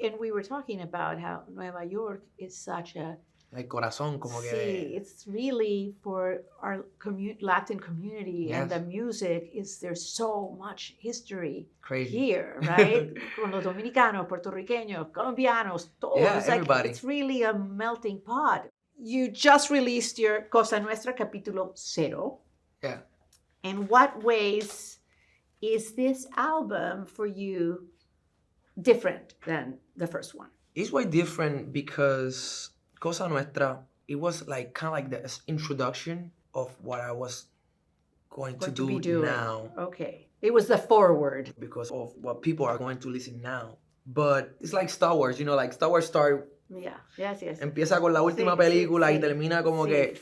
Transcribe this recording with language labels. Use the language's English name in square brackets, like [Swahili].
[English] and we were talking about how Nueva York is such a [Spanish] el corazón, como que. [English] Sí, it's really for our Latin community, and the music there's so much history here, right? [Spanish] Con los dominicanos, puertorriqueños, colombianos, todos. [English] Yeah, everybody. It's really a melting pot. You just released your Cosa Nuestra Capítulo 0. Yeah. In what ways is this album for you different than the first one? It's way different because Cosa Nuestra, it was like kind of like the introduction of what I was going to do now. Okay. It was the forward. Because of what people are going to listen now. But it's like Star Wars, like Star Wars start. Yeah, yes. [Spanish] Empieza con la última película y termina como que.